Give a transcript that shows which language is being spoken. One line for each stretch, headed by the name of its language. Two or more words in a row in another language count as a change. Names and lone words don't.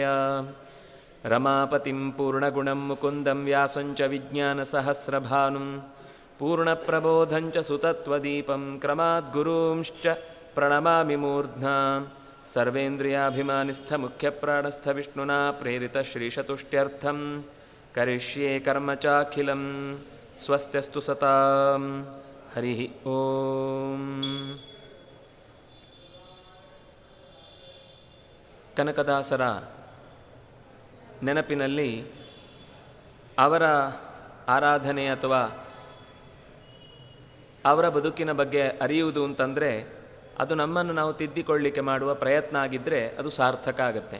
Sanskrit: ರಮಾಪತಿಂ ಪೂರ್ಣಗುಣಂ ಮುಕುಂದಂ ವ್ಯಾಸಂಚ ವಿಜ್ಞಾನಸಹಸ್ರಭಾನುಂ ಪೂರ್ಣಪ್ರಬೋಧಂಚ ಸುತತ್ವದೀಪಂ ಕ್ರಮಾದ್ಗುರೂಂಶ್ಚ ಪ್ರಣಮಾಮಿ ಮೂರ್ಧ್ನಾ. ಸರ್ವೇಂದ್ರಿಯಾಭಿಮಾನಿಸ್ಥಮುಖ್ಯಪ್ರಾಣಸ್ಥವಿಷ್ಣುನಾ ಪ್ರೇರಿತಶ್ರೀಶತುಷ್ಟ್ಯರ್ಥಂ ಕರಿಷ್ಯೇ ಕರ್ಮ ಚಾಖಿಲಂ ಸ್ವಸ್ತ್ಯಸ್ತು ಸತಾಂ. ಹರಿ ಓಂ.
Kannada: ಕನಕದಾಸರ ನೆನಪಿನಲ್ಲಿ ಅವರ ಆರಾಧನೆ ಅಥವಾ ಅವರ ಬದುಕಿನ ಬಗ್ಗೆ ಅರಿಯುವುದು ಅಂತಂದರೆ ಅದು ನಮ್ಮನ್ನು ನಾವು ತಿದ್ದಿಕೊಳ್ಳಿಕ್ಕೆ ಮಾಡುವ ಪ್ರಯತ್ನ ಆಗಿದ್ದರೆ ಅದು ಸಾರ್ಥಕ ಆಗುತ್ತೆ.